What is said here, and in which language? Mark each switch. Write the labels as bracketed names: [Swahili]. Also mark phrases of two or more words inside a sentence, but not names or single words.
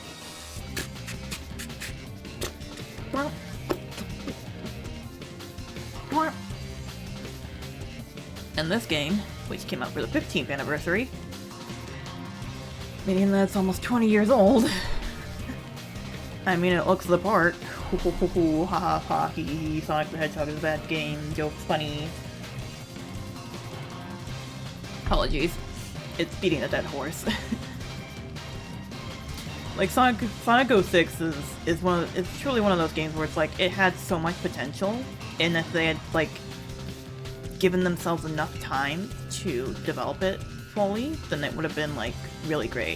[English] And this game, which came out for the 15th anniversary, meaning that's almost 20 years old. I mean, it looks the part. Hoo hoo hoo hoo, ha ha ha, hee hee hee, Sonic the Hedgehog is a bad game, jokes funny. Apologies. It's beating a dead horse. Like, Sonic 06 it's truly one of those games where it's like, it had so much potential, and if they had, like, given themselves enough time to develop it fully, then it would have been, like, really great.